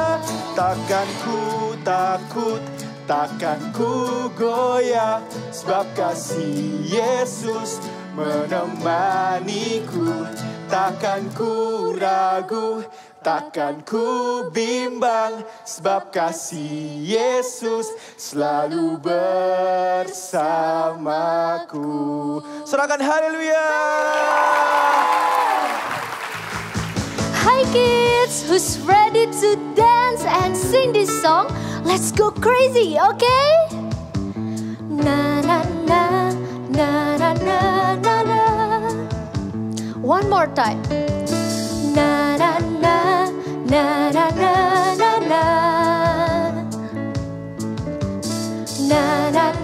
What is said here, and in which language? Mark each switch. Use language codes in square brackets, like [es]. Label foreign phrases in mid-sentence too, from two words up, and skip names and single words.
[id] Takkan ku takut, takkan ku goyah, sebab kasih Yesus menemaniku. Takkan ku ragu, takkan ku bimbang, sebab kasih Yesus selalu bersamaku. Serahkan haleluya. [en] Hi kids, who's ready to dance and sing this song? Let's go crazy, okay? Na na na na na na na na. One more time. Na na na na na na na na. Na na